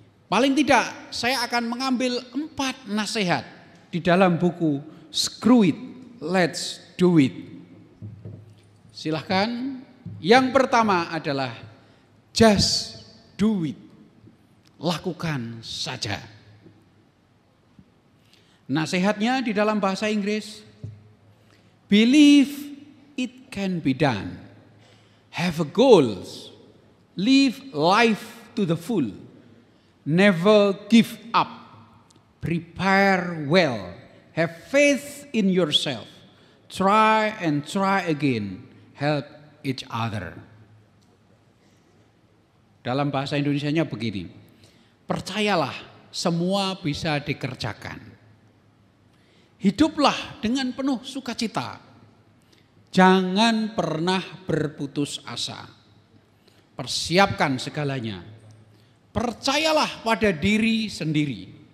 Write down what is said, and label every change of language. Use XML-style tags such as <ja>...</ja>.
<id>Paling tidak saya akan mengambil 4 nasihat di dalam buku Screw It, Let's Do It. Silahkan. Yang pertama adalah</id> <en>just do it,</en> <id>lakukan saja. Nasihatnya di dalam bahasa Inggris,</id> <en>believe it can be done, have goals, live life to the full, never give up, prepare well, have faith in yourself, try and try again, help each other.</en> <id>Dalam bahasa Indonesianya begini, percayalah semua bisa dikerjakan. Hiduplah dengan penuh sukacita. Jangan pernah berputus asa. Persiapkan segalanya. Percayalah pada diri sendiri.</id>